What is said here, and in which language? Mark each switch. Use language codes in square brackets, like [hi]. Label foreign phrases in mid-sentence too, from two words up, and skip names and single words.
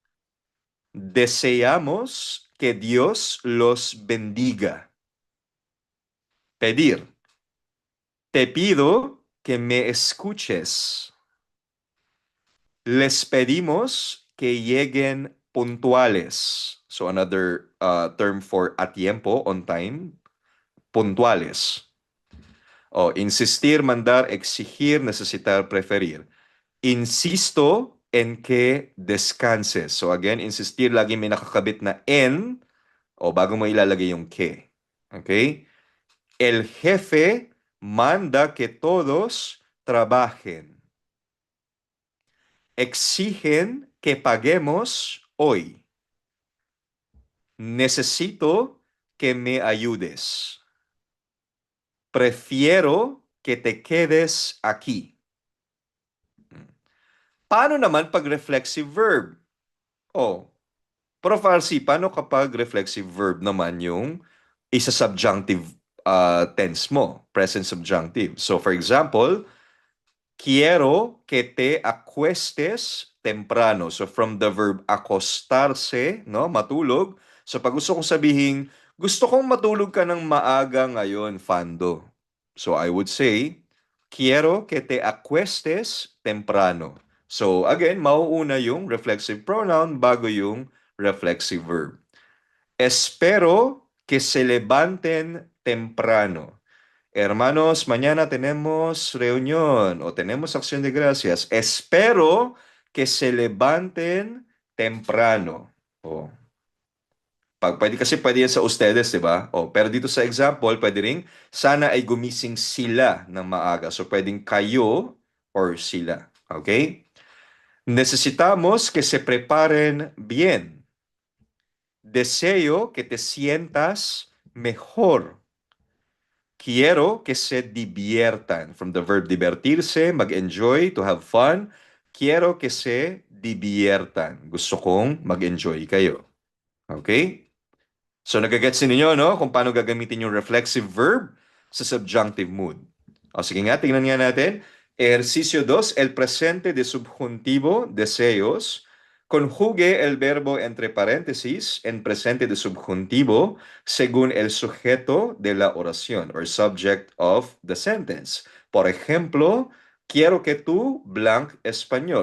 [es] Deseamos que Dios los bendiga. Pedir. Te pido que me escuches. Les pedimos que lleguen puntuales. [en] So another term for [es] a tiempo, [en] on time. [es] Puntuales. O insistir, mandar, exigir, necesitar, preferir. Insisto en que descanses. [tl] So again, insistir, lagi may nakakabit na en o bago mo ilalagay yung que. Okay? [es] El jefe manda que todos trabajen. Exigen que paguemos hoy. Necesito que me ayudes. Prefiero que te quedes aquí. [tl] Paano naman pag [en] reflexive verb? [tl] Oh, Prof. RC, paano kapag [en] reflexive verb [tl] naman yung isa [en] subjunctive tense [tl] mo, [en] present subjunctive. So for example, [es] quiero que te acuestes temprano. [en] So from the verb acostarse, no, [tl] matulog. So pag gusto kong sabihin, gusto kong matulog ka ng maaga ngayon, Fando. [en] So I would say, [es] quiero que te acuestes temprano. [tl] So again, mauuna yung [en] reflexive pronoun [tl] bago yung [en] reflexive verb. [es] Espero que se levanten temprano. Hermanos, mañana tenemos reunión o tenemos acción de gracias. Espero que se levanten temprano. [tl] O, pwede yan sa ustedes, di ba? O, pero dito sa example, pwede rin, sana ay gumising sila ng maaga. So, pwedeng kayo or sila. Okay? [es] Necesitamos que se preparen bien. Deseo que te sientas mejor. Quiero que se diviertan. [en] From the verb divertirse, mag-enjoy, to have fun. [es] Quiero que se diviertan. [tl] Gusto kong mag-enjoy kayo. Okay? So nagagets ninyo, no? Kung paano gagamitin yung [en] reflexive verb [tl] sa [en] subjunctive mood. [tl] O sige nga, tingnan nga natin. [es] Ejercicio 2, el presente de subjuntivo, deseos. Conjugue el verbo entre paréntesis en presente de subjuntivo según el sujeto de la oración [en] or subject of the sentence. [es] Por ejemplo, quiero que tú blank español.